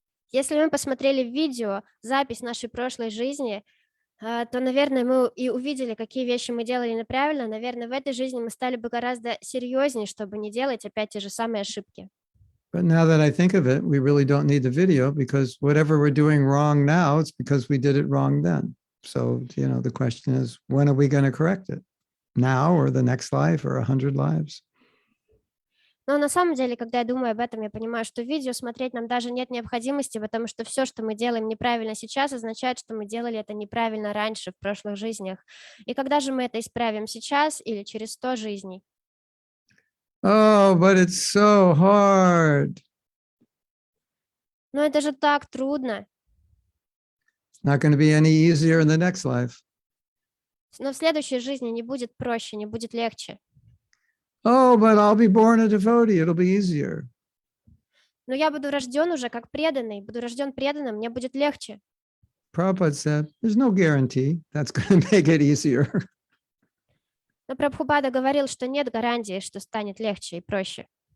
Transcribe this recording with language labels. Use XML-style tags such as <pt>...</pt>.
<ru>Если мы посмотрели видео, запись нашей прошлой жизни, то, наверное, мы и увидели, какие вещи мы делали неправильно. Наверное, в этой жизни мы стали бы гораздо серьезнее, чтобы не делать опять те же самые ошибки.</ru> <en>But now that I think of it, we really don't need the video because whatever we're doing wrong now, it's because we did it wrong then. So, the question is, when are we going to correct it? Now or the next life or 100 lives?</en> <ru>Но на самом деле, когда я думаю об этом, я понимаю, что видео смотреть нам даже нет необходимости, потому что все, что мы делаем неправильно сейчас, означает, что мы делали это неправильно раньше, в прошлых жизнях. И когда же мы это исправим, сейчас или через 100 жизней?</ru> <en>Oh, but it's so hard.</en> <ru>Но это же так трудно.</ru> <en>It's not going to be any easier in the next life.</en> <ru>Но в следующей жизни не будет проще, не будет легче.</ru> <en>Oh, but I'll be born a devotee. It'll be easier.</en> <ru>Но я буду рожден уже как преданный, буду рожден преданным, мне будет легче.</ru> <en>Prabhupada said, there's no guarantee that's going to make it easier.</en> <ru>Но Прабхупада говорил, что нет гарантии, что станет легче и проще.</ru>